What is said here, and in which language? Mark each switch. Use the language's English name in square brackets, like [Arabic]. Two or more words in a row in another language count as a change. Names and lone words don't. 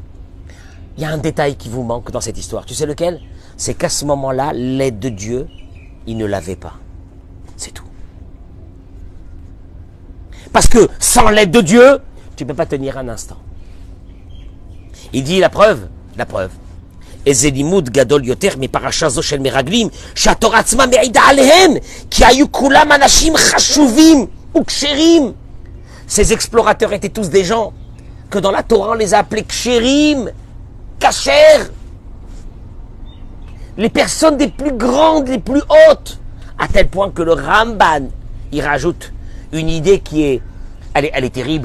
[French] Il y a un détail qui vous manque dans cette histoire. Tu sais lequel? C'est qu'à ce moment-là, l'aide de Dieu, il ne l'avait pas. C'est tout. Parce que sans l'aide de Dieu, tu ne peux pas tenir un instant. Il dit la preuve. [Hebrew] איזה לימוד גדול יותר מ פרשה זו של מרגלים, שהתורה עצמה מעידה עליהם, כי היו כולם אנשים חשובים וכשרים. [French] Ces explorateurs étaient tous des gens que dans la Torah on les a appelés [Hebrew] כשרים, כשר. [French] Les personnes des plus grandes, les plus hautes, à tel point que le Ramban, il rajoute une idée qui est, elle est terrible.